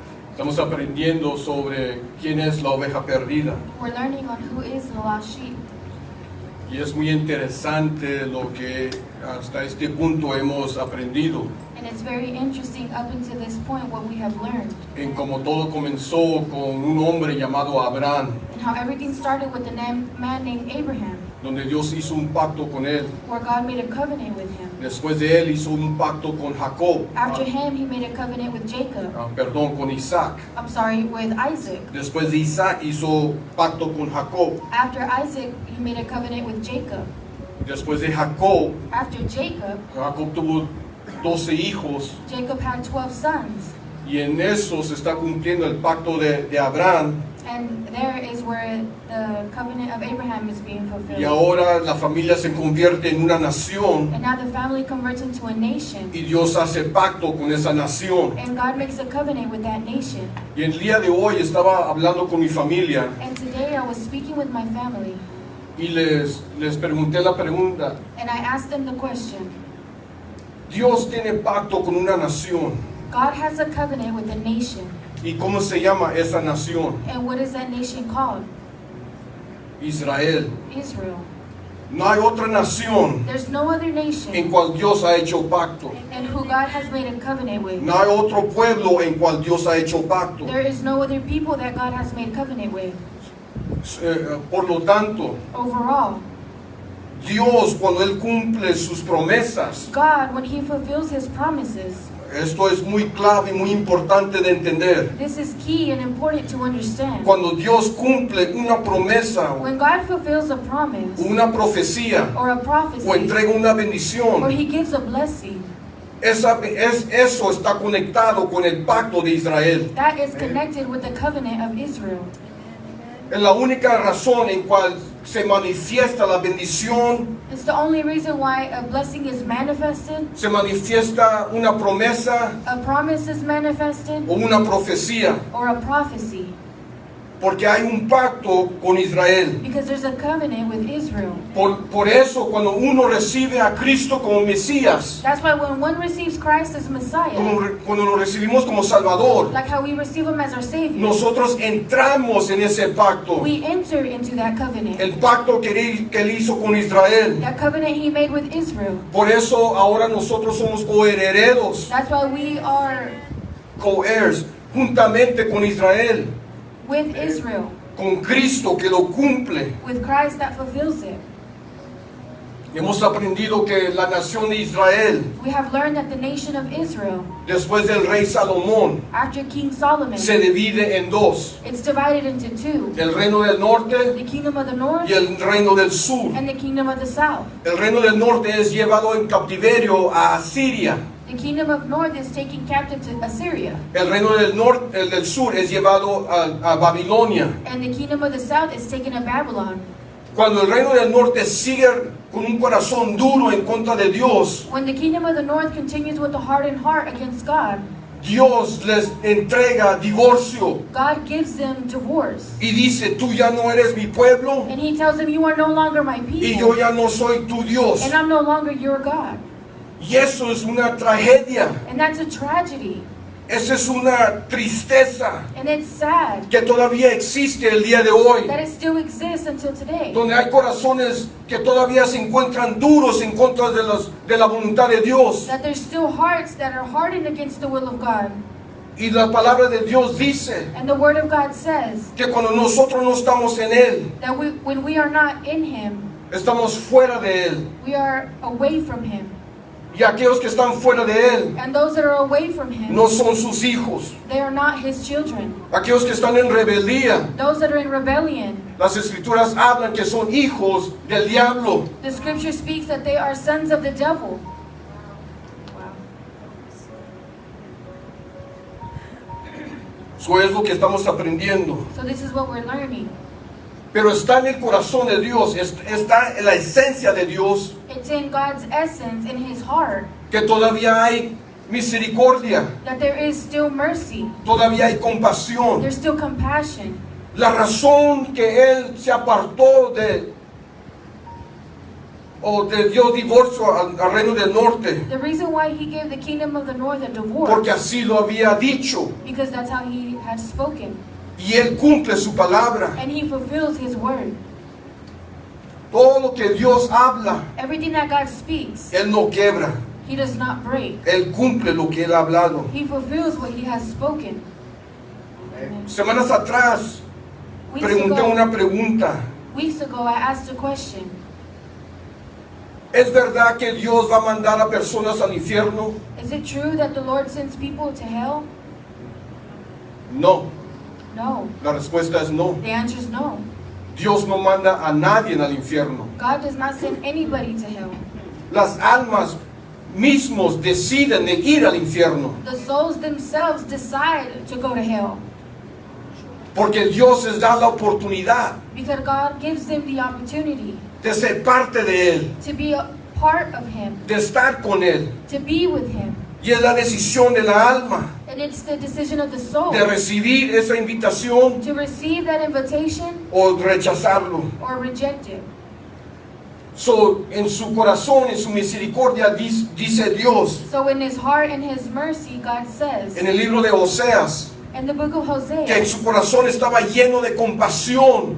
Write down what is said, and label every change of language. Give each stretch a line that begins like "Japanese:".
Spanish: Estamos aprendiendo sobre quién es la oveja perdida.
English: We're learning on who is the lost sheep.
Spanish: Y es muy interesante lo que hasta este punto hemos aprendido.
English: And it's very interesting up until this point what we have learned.
Spanish: En cómo todo comenzó con un hombre llamado Abraham,
English: And how everything started with a man named Abraham,
Spanish: donde Dios hizo un pacto con él.
English: where God made a covenant with him.
Spanish: Después de él hizo un pacto con Jacob.
English: After him, he made a covenant with Jacob.
Spanish: Perdón, con Isaac.
English: I'm sorry, with Isaac.
Spanish: Después de Isaac hizo pacto con Jacob.
English: After Isaac, he made a covenant with Jacob.
Spanish: Después de Jacob,
English: After Jacob,
Spanish: Jacob tuvo 12 hijos.
English: Jacob had 12 sons.
Spanish: Y en eso se está cumpliendo el pacto de Abraham.
English: And there is where the covenant of Abraham is being fulfilled.
Spanish: Y ahora la familia se convierte en una nación.
English: And now the family converts into a nation.
Spanish: Y Dios hace pacto con esa nación.
English: And God makes a covenant with that nation.
Spanish: Y el día de hoy estaba hablando con mi familia.
English: And today I was speaking with my family.
Spanish: Y les pregunté la pregunta.
English: And I asked them the question.
Spanish: Dios tiene pacto con una nación.
English: God has a covenant with a nation.
Spanish: ¿Y cómo se llama esa nación?
English: And what is that nation called?
Spanish: Israel.
English: Israel.
Spanish: No hay otra nación
English: There's no other nation
Spanish: en cual Dios ha hecho pacto.
English: and who God has made a covenant with.
Spanish: No hay otro pueblo en cual Dios ha hecho pacto.
English: There is no other people that God has made covenant with.
Spanish: Por lo tanto,
English: Overall,
Spanish: Dios cuando Él cumple sus promesas,
English: God, when He fulfills His promises,
Spanish: esto es muy clave y muy importante de entender.
English: this is key and important to understand.
Spanish: Cuando Dios cumple una promesa,
English: When God fulfills a promise
Spanish: una profecía
English: or a
Spanish: o
English: prophecy
Spanish: entrega una
English: or
Spanish: bendición,
English: He gives a blessing,
Spanish: eso está conectado con el pacto de Israel.
English: that is connected with the covenant of Israel.
Spanish: Es la única razón en cual se manifiesta la bendición,
English: It's the only reason why a blessing is manifested,
Spanish: se manifiesta una promesa
English: a promise is manifested,
Spanish: o una profecía,
English: or a prophecy,
Spanish: porque hay un pacto con Israel.
English: because there's a covenant with Israel.
Spanish: Por eso cuando uno recibe a Cristo como Mesías,
English: That's why when one receives Christ as Messiah,
Spanish: cuando lo recibimos como Salvador,
English: like how we receive Him as our Savior,
Spanish: nosotros entramos en ese pacto,
English: we enter into that covenant.
Spanish: el pacto que Él hizo con Israel.
English: That covenant He made with Israel.
Spanish: Por eso ahora nosotros somos coherederos,
English: That's why we are co-heirs,
Spanish: juntamente con Israel,
English: with Israel,
Spanish: con Cristo que lo cumple.
English: with Christ that fulfills it.
Spanish: Hemos aprendido que la nación de Israel,
English: We have learned that the nation of Israel,
Spanish: después del rey Salomón,
English: after King Solomon,
Spanish: se divide en dos:
English: it's divided into two.
Spanish: el reino del norte
English: The kingdom of the north
Spanish: y el reino del sur.
English: and the kingdom of the south.
Spanish: El reino del norte es llevado en cautiverio a Asiria.
English: The kingdom of north is taken captive to Assyria.
Spanish: El reino del norte, el del sur es llevado a Babilonia.
English: And the kingdom of the south is taken to Babylon.
Spanish: Cuando el reino del norte sigue con un corazón duro en contra de Dios,
English: When the kingdom of the north continues with a hardened heart against God,
Spanish: Dios les entrega divorcio
English: God gives them divorce.
Spanish: y dice: tú ya no eres mi pueblo
English: And He tells them, you are no longer my
Spanish: y yo
English: people,
Spanish: ya no soy tu Dios.
English: and I'm no longer your God.
Spanish: Y eso es una tragedia,
English: And that's a tragedy.
Spanish: esa es una tristeza
English: And it's sad
Spanish: que todavía existe el día de hoy,
English: that it still exists until today.
Spanish: donde hay corazones que todavía se encuentran duros en contra de la voluntad de Dios.
English: That there's still hearts that are hardened against the will of God.
Spanish: Y la palabra de Dios dice
English: And the Word of God says
Spanish: que cuando nosotros no estamos en Él,
English: that when we are not in Him,
Spanish: estamos fuera de Él.
English: we are away from Him.
Spanish: Y aquellos que están fuera de Él
English: And those that are away from Him,
Spanish: no son sus hijos.
English: they are not His children.
Spanish: Aquellos que están en rebeldía,
English: Those that are in rebellion,
Spanish: las escrituras hablan que son hijos del diablo.
English: the scripture speaks that they are sons of the devil.
Spanish: Eso es lo que estamos aprendiendo.
English: So this is what we're learning.
Spanish: Pero está en el corazón de Dios, está en la esencia de Dios,
English: It's in God's essence, in His heart,
Spanish: que todavía hay misericordia,
English: that there is still mercy.
Spanish: todavía hay compasión.
English: There's still compassion.
Spanish: La razón que Él se apartó o le dio divorcio al reino del norte,
English: The reason why he gave the kingdom of the north a divorce,
Spanish: porque así lo había dicho.
English: because that's how he had spoken.
Spanish: Y Él cumple su palabra.
English: And he fulfills his word.
Spanish: Todo lo que Dios habla,
English: Everything that God speaks,
Spanish: Él no quiebra.
English: he does not break.
Spanish: Él cumple lo que Él ha hablado.
English: He fulfills what he has spoken.
Spanish: Semanas atrás pregunté una pregunta.
English: Weeks ago, I asked a question.
Spanish: ¿Es verdad que Dios va a mandar a personas al infierno?
English: Is it true that the Lord sends people to hell?
Spanish: No.
English: No.
Spanish: La respuesta es no.
English: The answer is no.
Spanish: Dios no manda a nadie al infierno.
English: God does not send anybody to hell.
Spanish: Las almas mismos deciden de ir al infierno.
English: The souls themselves decide to go to hell.
Spanish: Porque Dios les da la oportunidad
English: Because God gives them the opportunity
Spanish: de ser parte de Él,
English: to be a part of Him,
Spanish: de estar con Él.
English: to be with Him.
Spanish: Y es la decisión de la alma
English: And it's the decision of the soul
Spanish: de recibir esa invitación
English: to receive that invitation
Spanish: o rechazarlo.
English: or reject it.
Spanish: So, en su corazón, en su misericordia, dice Dios
English: So in His heart and His mercy, God says
Spanish: en el libro de Oseas
English: in the book of
Spanish: que en
English: Hosea
Spanish: su corazón estaba lleno de compasión